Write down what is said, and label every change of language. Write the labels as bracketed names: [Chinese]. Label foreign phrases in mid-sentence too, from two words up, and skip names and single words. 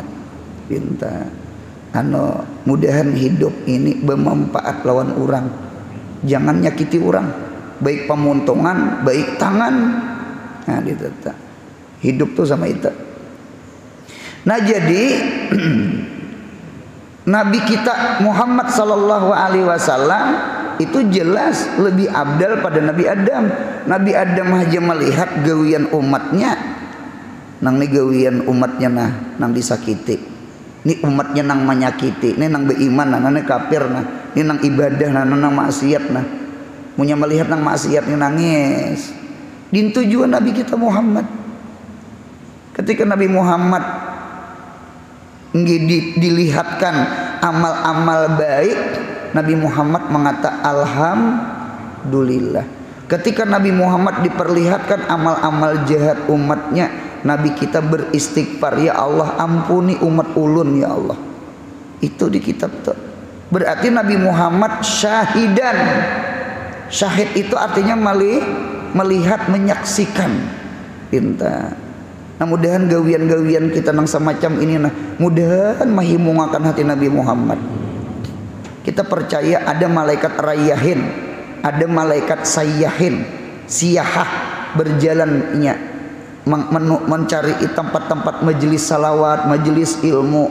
[Banjar] Pinta mudahan hidup ini bermanfaat lawan orang. Jangan nyakiti orang, baik pemuntungan, baik tangan. Nah gitu. Hidup tuh sama itu. Nah jadi Nabi kita Muhammad [Arabic] صلى الله عليه وسلم [Banjar] itu jelas lebih abdal pada Nabi Adam. Nabi Adam aja melihat gawian umatnya, nang nih gawian umatnya nang disakiti. Ini umatnya nang menyakiti, ini nang beriman, nang kafir, ini nang ibadah, nang maksiat, punya melihat nang maksiat ini nangis. Din tujuan Nabi kita Muhammad. Ketika Nabi Muhammad dilihatkan amal-amal baik, Nabi Muhammad mengatakan alhamdulillah. Ketika Nabi Muhammad diperlihatkan amal-amal jahat umatnya, Nabi kita beristighfar, [Arabic] يا الله [Banjar] ampuni umat ulun [Arabic] يا الله. [Banjar] Itu di kitab tuh. Berarti Nabi Muhammad syahidan. Syahid itu artinya melihat, menyaksikan. Pinta. Nah mudahan gawian-gawian kita nang semacam ini nah, mudahan mahimungakan hati Nabi Muhammad. Kita percaya ada malaikat rayyahin, ada malaikat sayyahin, siyahah berjalannya mencari tempat-tempat majelis salawat, majelis ilmu.